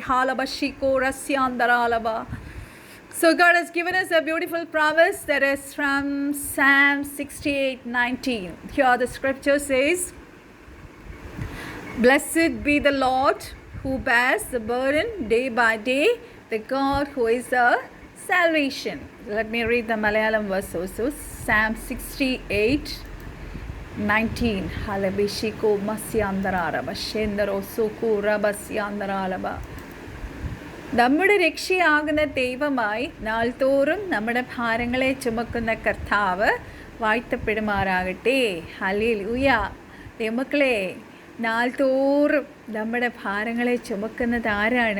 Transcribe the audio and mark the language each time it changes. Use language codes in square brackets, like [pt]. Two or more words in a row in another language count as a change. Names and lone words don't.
[en] Halabashiko Rasyandaralaba. So God has given us a beautiful promise that is from Psalm 68:19. Here the scripture says, "Blessed be the Lord who bears the burden day by day, the God who is our salvation." Let me read the Malayalam verse also. Psalm 68:19. Halabishiko masyandararaba shendaro suku rabasyandaralaba. [ml] നമ്മുടെ രക്ഷയാകുന്ന ദൈവമായി നാൾതോറും നമ്മുടെ ഭാരങ്ങളെ ചുമക്കുന്ന കർത്താവ് വാഴ്ത്തപ്പെടുമാറാകട്ടെ. ഹല്ലേലൂയ. ദൈവമക്കളെ, നാൾതോറും നമ്മുടെ ഭാരങ്ങളെ ചുമക്കുന്നത് ആരാണ്?